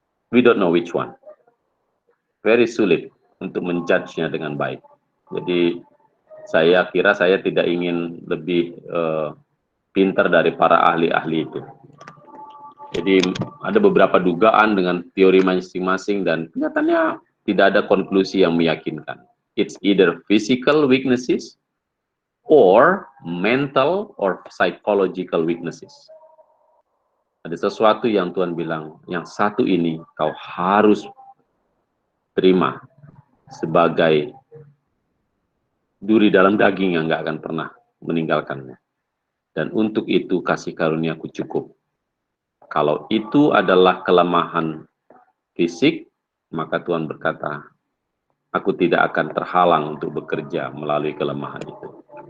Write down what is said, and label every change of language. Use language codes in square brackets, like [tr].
[en] We don't know which one. Very [id] sulit untuk menjudge-nya dengan baik. Jadi saya kira saya tidak ingin lebih pintar dari para ahli-ahli itu. Jadi ada beberapa dugaan dengan teori masing-masing dan kelihatannya tidak ada konklusi yang meyakinkan. [en] It's either physical weaknesses or mental or psychological weaknesses. [id] Ada sesuatu yang Tuhan bilang, yang satu ini kau harus terima sebagai duri dalam daging yang nggak akan pernah meninggalkannya. Dan untuk itu kasih karuniaku cukup. Kalau itu adalah kelemahan fisik, maka Tuhan berkata, aku tidak akan terhalang untuk bekerja melalui kelemahan itu.